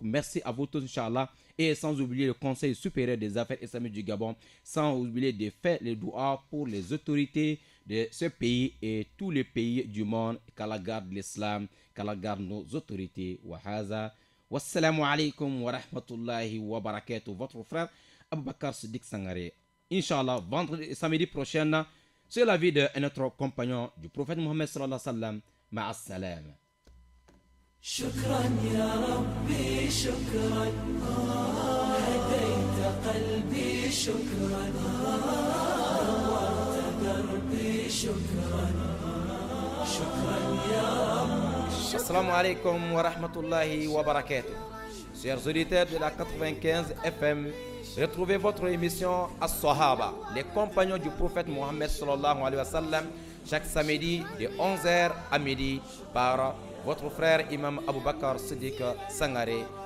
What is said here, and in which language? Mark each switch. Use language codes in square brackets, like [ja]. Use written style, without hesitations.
[fr] Merci à vous tous, Inch'Allah. Et sans oublier le Conseil supérieur des affaires islamiques du Gabon, sans oublier de faire les doigts pour les autorités de ce pays et tous les pays du monde, qu'Allah garde l'islam, qu'Allah garde nos autorités. Wahaza. [ar] Wassalamu alaikum wa rahmatullahi wa barakatuh. [fr] Votre frère [ar] Aboubakar Siddiq Sangaré. [fr] Inch'Allah, vendredi et samedi prochain, c'est la vie de notre compagnon du prophète Mohammed [ar] sallallahu alayhi wa sallam. Ma'as-salam. شكرا يا ربي شكرا هديت قلبي شكرا نورت دربي شكرا شكرا يا رب. Assalamu alaikum wa rahmatullahi wa barakatuh. [fr] Chers auditeurs de la 95 FM, retrouvez votre émission As-Sahaba, les compagnons du prophète Mohammed [ar] sallallahu alayhi wa sallam, [fr] chaque samedi de 11h à midi par votre frère Imam Aboubakar Siddiq Sangaré.